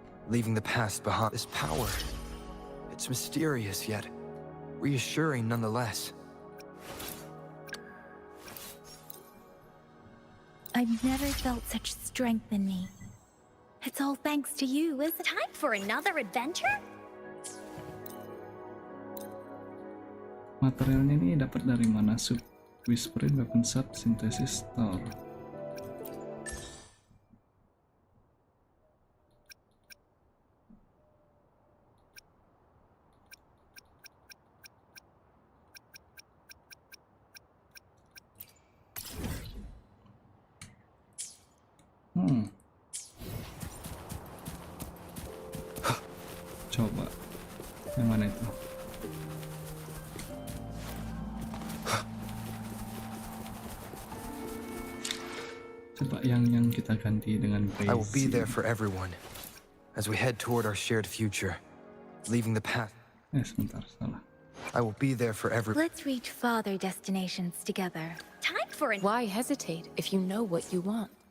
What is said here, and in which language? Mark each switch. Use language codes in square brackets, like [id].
[en] leaving the past behind. This power, it's mysterious yet reassuring nonetheless. I've never felt such strength in me. It's all thanks to you, isn't it? Time for another adventure? [id] Materialnya ini dapat dari mana? Sub Whispering Weapon Sub Synthesis Store. Coba yang mana itu? Coba yang kita ganti dengan [en] I will be basic. there for everyone as we head toward our shared future, leaving the past. [id] Sebentar, salah. [en] I will be there for everyone. Let's reach farther destinations together. Time for an... Why hesitate if you know what you want?